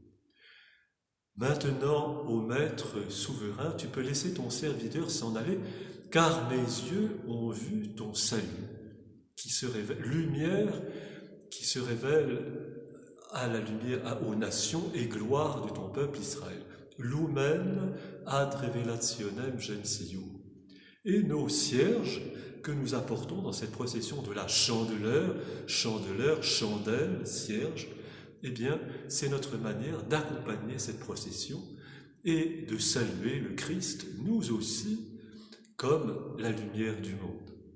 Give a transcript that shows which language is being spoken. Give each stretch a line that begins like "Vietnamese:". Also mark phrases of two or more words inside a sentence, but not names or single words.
French: Maintenant, ô Maître souverain, tu peux laisser ton serviteur s'en aller, car mes yeux ont vu ton salut, qui se révèle, lumière qui se révèle à la lumière aux nations et gloire de ton peuple Israël.
Latin: Lumen ad revelationem gentium.
French: Et nos cierges que nous apportons dans cette procession de la chandeleur, chandelle, cierge, eh bien, c'est notre manière d'accompagner cette procession et de saluer le Christ, nous aussi, comme la lumière du monde.